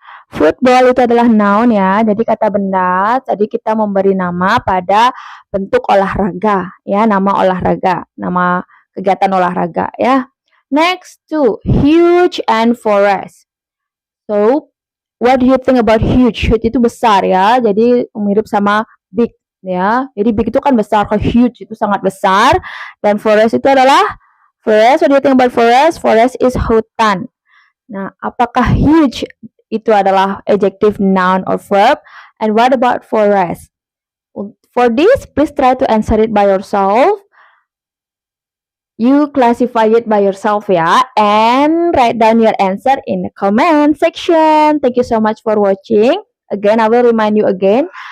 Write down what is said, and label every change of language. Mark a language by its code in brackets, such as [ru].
[id] Football itu adalah noun ya, jadi kata benda. Tadi kita memberi nama pada bentuk olahraga ya, nama olahraga, nama kegiatan olahraga ya. [en] Next to huge and forest. So, what do you think about huge? [id] Huge itu besar ya, jadi mirip sama big ya. Jadi big itu kan besar, kalau huge itu sangat besar. Dan forest itu adalah forest. [en] What do you think about forest? Forest is hutan. [id] Nah, apakah huge itu adalah adjective, noun, or verb? [en] And what about forest? For this, please try to answer it by yourself. You classify it by yourself ya, and write down your answer in the comment section. Thank you so much for watching. Again, I will remind you again.